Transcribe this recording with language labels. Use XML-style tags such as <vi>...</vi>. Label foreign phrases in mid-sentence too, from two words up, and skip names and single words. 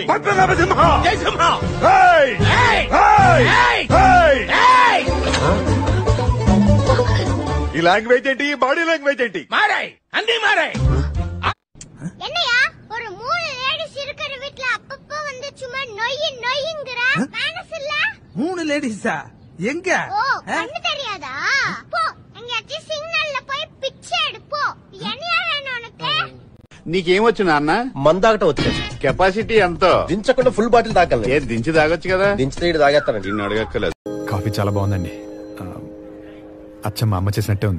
<te>జై సింహ! ఈ లాంగ్వేజ్ ఏంటి? ఈ</te> <en>body language</en> <te>ఏంటి? మారాయి, అన్ని మారాయి.</te> <ta>என்னையா ஒரு 3 லேடிஸ் இருக்கிற வீட்ல அப்பப்ப வந்து சும்மா நொய்யுங்கறா மனசு இல்ல? 3 லேடிஸா? எங்க? ஓ, கண்ணு தெரியாதா? போ, எங்கயாச்சும் சிக்னல்ல போய் பிச்சை எடு போ. என்னையா வேணும் உனக்கு?</ta> <te>నీకేమొచ్చు నాన్న? మందాగటం వచ్చు. కెపాసిటీ ఎంతో? దించకుండా</te> <en>full bottle</en> <te>తాగలను. ఏది దించి తాగొచ్చు కదా? దించితే ఇటు తాగేస్తానండి. నిన్ను అడగక్కలేదు. కాఫీ చాలా బాగుందండి. అచ్చం మా అమ్మ చేసినట్టే ఉంది.</te>